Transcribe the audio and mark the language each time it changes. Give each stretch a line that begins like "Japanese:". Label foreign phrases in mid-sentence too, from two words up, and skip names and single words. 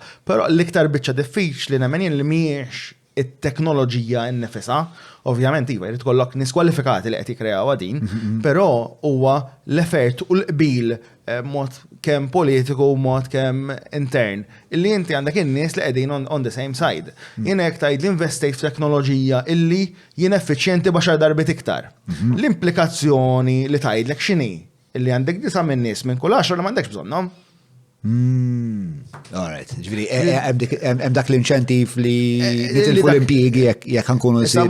Maltese: Però l-iktar biċċa diffiċli nemmen li mhijiex it-teknoloġija nnifisha, ovvjament iva jrid tkollok nies kwalifikati li qed jikkreaw din, però huwa l-effort u l-qbil mod kemm politiku u mod kemm intern. Illi inti għandek in-nies li qegħdin
English: on the same side.
Maltese: Jien hekk tgħid li investejt f'teknoloġija illi jien effiċjenti baxar darbit iktar. L-implikazzjoni li tgħidlek x'inhi? Illi għandek 9 minn nies minn kull 10 ma għandekx bżonnhom.
English: All right.
Maltese: Ġifieri hemm dak l-inċentiv li nitilfu l-impjiegi jekk ħankunu nsir.